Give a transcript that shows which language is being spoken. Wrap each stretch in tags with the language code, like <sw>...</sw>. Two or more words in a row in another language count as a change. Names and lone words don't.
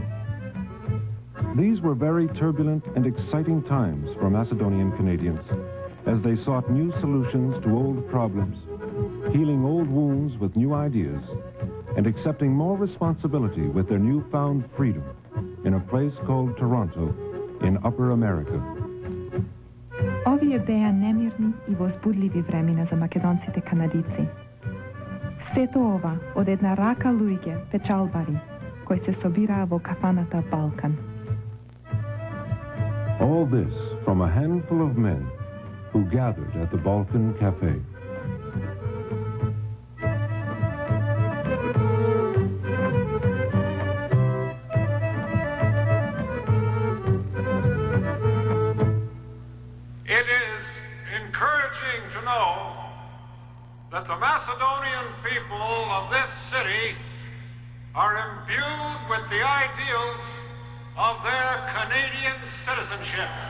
<en>These were very turbulent and exciting times for Macedonian Canadians, as they sought new solutions to old problems, healing old wounds with new ideas, and accepting more responsibility with their newfound freedom in a place called Toronto in Upper America.</en> <mk>Ovие беа немирни и возбудливи времена за македонците канадици. Сето ова од една рака луѓе печалбари кои се собираа во кафаната Балкан.</mk> <en>All this from a handful of men who gathered at the Balkan Cafe. It is encouraging to know that the Macedonian people of this city are imbued with the ideals of their Canadian citizenship.</en>